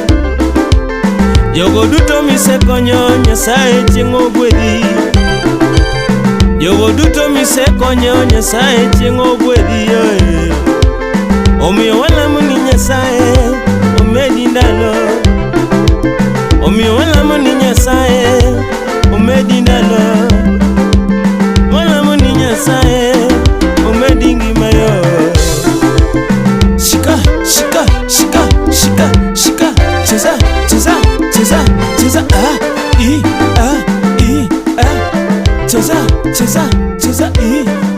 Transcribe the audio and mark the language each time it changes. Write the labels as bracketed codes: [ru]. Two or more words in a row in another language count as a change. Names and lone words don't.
[luo] Jogo duto misekonyo Nyasaye chieng' ogwedhi Jogo duto misekonyo Nyasaye chieng' ogwedhi Omiyo walamo ni Nyasaye omedi ndalo Omiyo walamo ni Nyasaye omedi ndalo Walamo ni Nyasaye omedi ngima yo [sw] Shika, shika, shika, shika, shika Cheza, cheza, cheza, [luo] cheza Cheza, cheza, cheza,